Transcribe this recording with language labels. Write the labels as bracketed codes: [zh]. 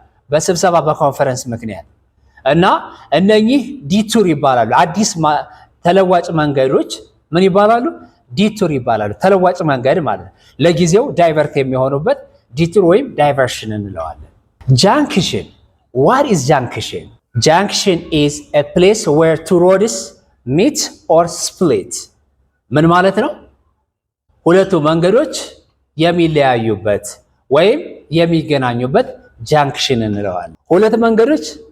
[am] በስብሰባ በኮንፈረንስ ምክንያት። እና እነኚህ ዲቱር ይባላሉ። አዲስ ተለዋጭ መንገዶች ምን ይባላሉ? ዲቱር ይባላሉ። ተለዋጭ መንገድ ማለት ነው። ለጊዜው ዳይቨርት የሚሆኑበት ዲቱር ወይም ዳይቨርሽን እንለዋለን። ጃንክሽን። What is junction? [en] Junction is a place where two roads meet or split. [am] ምን ማለት ነው? ሁለቱ መንገዶች የሚለያዩበት ወይም የሚገናኙበት ጃንክሽን እንለዋለን። ሁለት መንገዶች